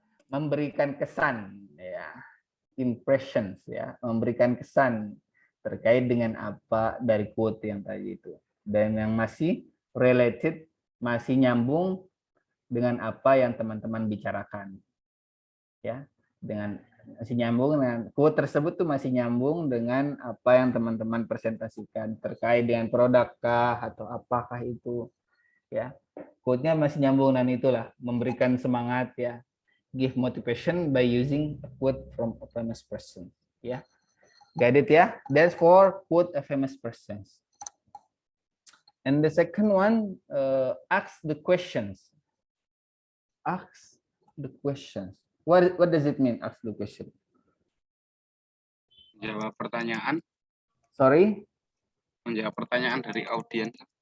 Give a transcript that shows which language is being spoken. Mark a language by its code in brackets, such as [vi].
[id] Memberikan kesan ya, impressions ya, memberikan kesan terkait dengan apa dari quote yang tadi itu, dan yang masih related, masih nyambung dengan apa yang teman-teman bicarakan ya, dengan masih nyambung dengan quote tersebut tuh, masih nyambung dengan apa yang teman-teman presentasikan terkait dengan produkkah atau apakah itu ya. Quote-nya masih nyambung, dan itulah memberikan semangat ya. [en] Give motivation by using a quote from a famous person ya. Got it ya? That's for quote a famous person. And the second one, ask the questions. Ask the questions. What does it mean, ask the question? [id] Menjawab pertanyaan. [en] Sorry? [id] Menjawab pertanyaan dari audiens.